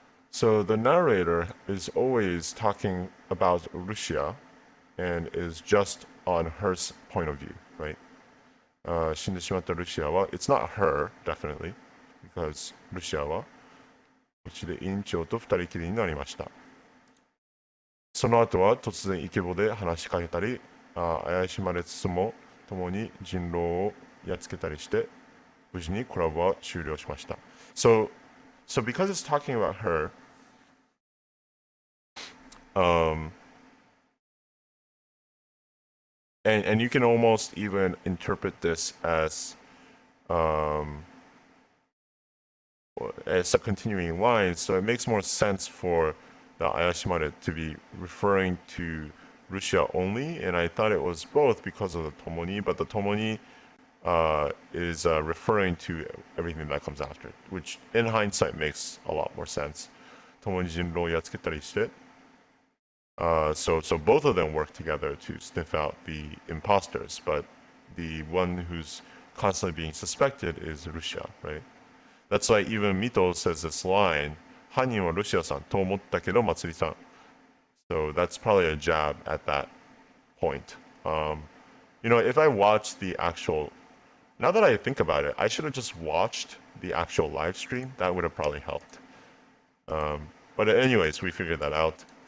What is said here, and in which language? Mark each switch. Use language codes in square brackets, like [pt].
[en] So the narrator is always talking about Lucia and is just on her point of view, right? [ja] 死んでしまったルシアは, [en] it's not her, definitely, because [ja] ルシアはうちで委員長と二人きりになりました。その後は突然イケボで話しかけたり、怪しまれつつも共に人狼をやっつけたりして、無事にコラボは終了しました。 [en] So because it's talking about her, and you can almost even interpret this as a continuing line, so it makes more sense for the Ayashimare to be referring to Lucia only, and I thought it was both because of the Tomoni, but the Tomoni is referring to everything that comes after, which in hindsight makes a lot more sense. [ja] Tomoni jinrou yatsuketari shite. [en] So both of them work together to sniff out the imposters, but the one who's constantly being suspected is Lucia, right? That's why even Mito says this line, [ja] 犯人はルシアさんと思ったけど祭りさん. [en] So that's probably a jab at that point. You know, if I watched the actual, now that I think about it, I should have just watched the actual live stream. That would have probably helped. But anyways, we figured that out.